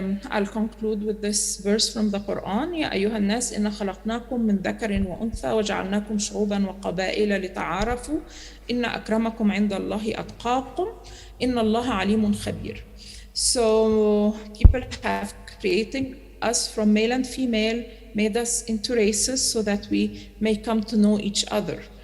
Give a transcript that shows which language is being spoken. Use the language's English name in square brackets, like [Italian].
[English] I'll conclude with this verse from the Quran. [Arabic] يا أيها الناس إن خلقناكم من ذكر وأنثى وجعلناكم شعوبا وقبائل لتعارفوا إن أكرمكم عند الله أتقاكم إن الله عليم خبير. [English] So people have created us from male and female, made us into races so that we may come to know each other.